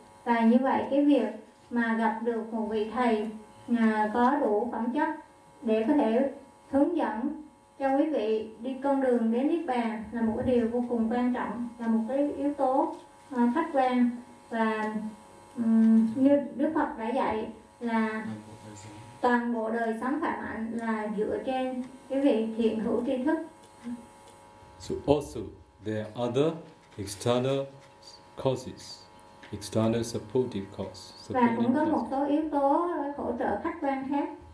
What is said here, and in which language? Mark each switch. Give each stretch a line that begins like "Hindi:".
Vietnamese: Và như vậy, cái việc mà gặp được một vị thầy có đủ phẩm chất để có thể hướng dẫn cho quý vị đi con đường đến Niết Bàn là một điều vô cùng quan trọng, là một cái yếu tố khách quan. Và như Đức Phật đã dạy là toàn bộ đời sống phạm hạnh là dựa trên cái vị thiện hữu tri thức.
English: So also there are other external causes, external supportive causes.
Vietnamese: Supporting và cũng có causes. Một số yếu tố hỗ trợ khách quan khác.